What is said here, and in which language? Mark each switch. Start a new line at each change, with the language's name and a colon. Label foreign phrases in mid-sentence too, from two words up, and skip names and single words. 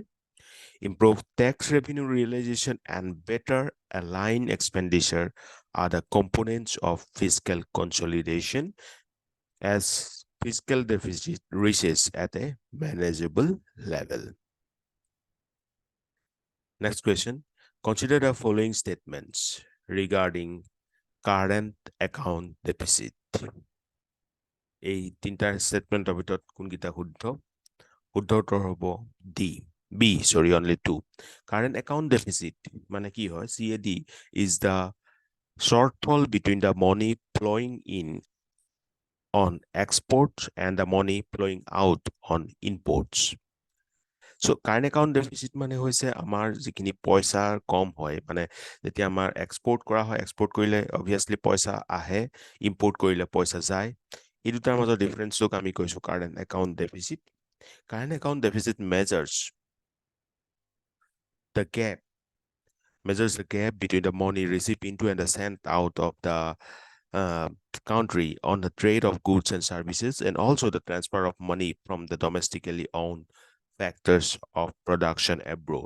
English: Improved tax revenue realization and better align expenditure are the components of fiscal consolidation as fiscal deficit reaches at a manageable level. Next question. Consider the following statements regarding current account deficit.
Assamese: এই তিনটা স্টেটমেন্টৰ ভিতৰত কোনকেইটা শুদ্ধ উত্তৰ হ'ব
English: only two. Current account deficit
Assamese: মানে কি হয়
English: CAD is the shortfall between the money flowing in on exports and the money flowing out on imports. So current account deficit
Assamese: মানে হৈছে আমাৰ যিখিনি পইচা কম হয় মানে যেতিয়া আমাৰ এক্সপোৰ্ট কৰা হয় এক্সপোৰ্ট কৰিলে obviously পইচা আহে ইম্পোৰ্ট কৰিলে পইচা যায় এই দুটাৰ মাজৰ ডিফাৰেন্সক আমি কৈছো
English: current account deficit. Current account deficit measures the gap between the money received into and sent out of the country on the trade of goods and services, and also the transfer of money from the domestically owned factors of production abroad.